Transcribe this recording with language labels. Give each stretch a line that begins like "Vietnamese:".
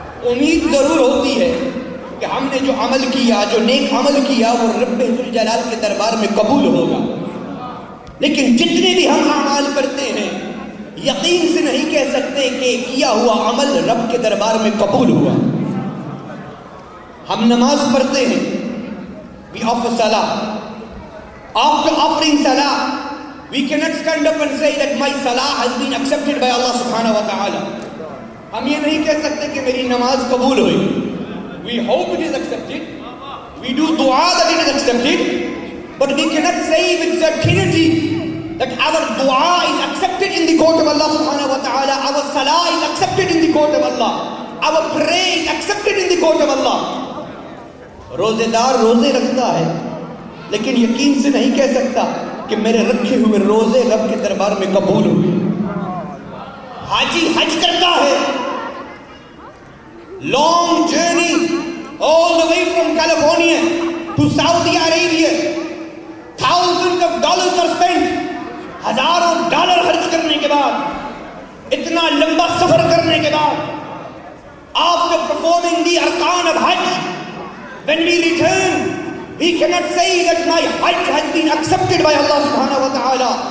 Urdu: امید ضرور ہوتی ہے کہ ہم نے جو عمل کیا، جو نیک عمل کیا، وہ رب ذوالجلال کے دربار میں قبول ہوگا، لیکن جتنے بھی ہم اعمال کرتے ہیں یقین سے نہیں کہہ سکتے کہ کیا ہوا عمل رب کے دربار میں قبول ہوا۔ ہم نماز پڑھتے ہیں،
English: we offer salah. After offering salah, we cannot stand up and say that my salah has been accepted by Allah subhanahu wa ta'ala.
Urdu: ہم یہ نہیں کہہ سکتے کہ میری نماز قبول ہوئی۔
English: We hope it is accepted. We do dua that it is accepted, but we cannot say with certainty that our dua is accepted in the court of Allah subhanahu wa ta'ala, our salah is accepted in the court of Allah, our prayer is accepted in the court of Allah.
Urdu: روزے دار روزے رکھتا ہے لیکن یقین سے نہیں کہہ سکتا کہ میرے رکھے ہوئے روزے رب کے دربار میں قبول ہوئے۔ حاجی حج کرتا ہے،
English: long journey all the way from California to Saudi Arabia, thousands of dollars are spent،
Urdu: ہزاروں ڈالر خرچ کرنے کے بعد،
English: اتنا لمبا سفر کرنے کے بعد، after performing the arkan of Hajj, when we return, we cannot say that my Hajj has been accepted by Allah subhanahu wa ta'ala.